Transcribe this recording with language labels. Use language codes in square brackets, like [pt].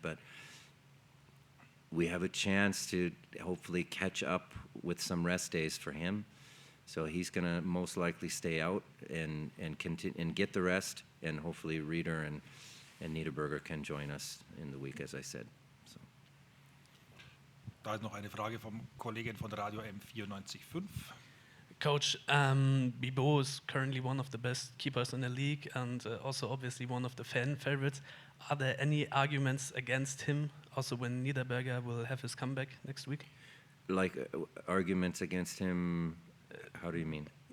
[en] But we have a chance to hopefully catch up with some rest days for him. So he's going to most likely stay out and continue and get the rest, and hopefully Reeder and Niederberger can join us in the week, as I said. So. [de] Da ist noch eine Frage vom Kollegen von Radio M94.5. [en] Coach, Bibo is currently one of the best keepers in the league and also obviously one of the fan favorites. Are there any arguments against him also when Niederberger will have his comeback next week? Like arguments against him, how do you mean?